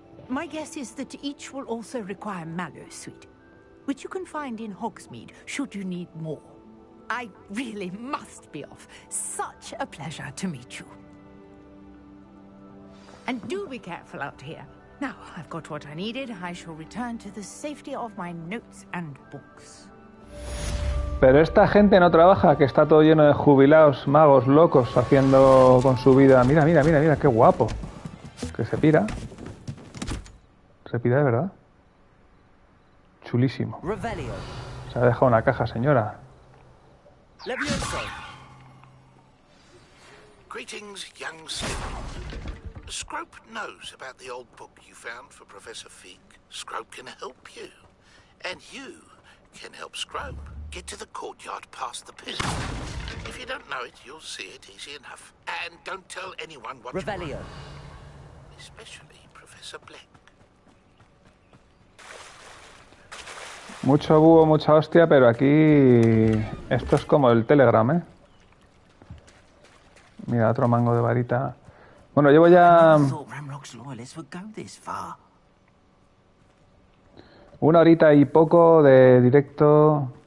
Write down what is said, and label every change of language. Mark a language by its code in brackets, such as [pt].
[en] My guess is that each will also require Mallowsweet, which you can find in Hogsmeade should you need more. I really must be off. Such a pleasure to meet you. And do be careful out here. Now I've got what I needed, I shall return to the safety of my notes and books. [es] Pero esta gente no trabaja, que está todo lleno de jubilados, magos, locos, haciendo con su vida... Mira, mira, mira, mira, qué guapo. Que se pira. Repite de verdad. Chulísimo. Revelio. Se ha dejado una caja, señora. Levioso. [en] Greetings, young student. Scrope knows about the old book you found for Professor Fig. Scrope can help you. And you can help Scrope get to the courtyard past the pillar. If you don't know it, you'll see it easy enough. And don't tell anyone what Revelio. you want. Especially Professor Black. [es] Mucho búho, mucha hostia, pero aquí esto es como el Telegram, ¿eh? Mira, otro mango de varita. Bueno, llevo ya 1 horita y poco de directo.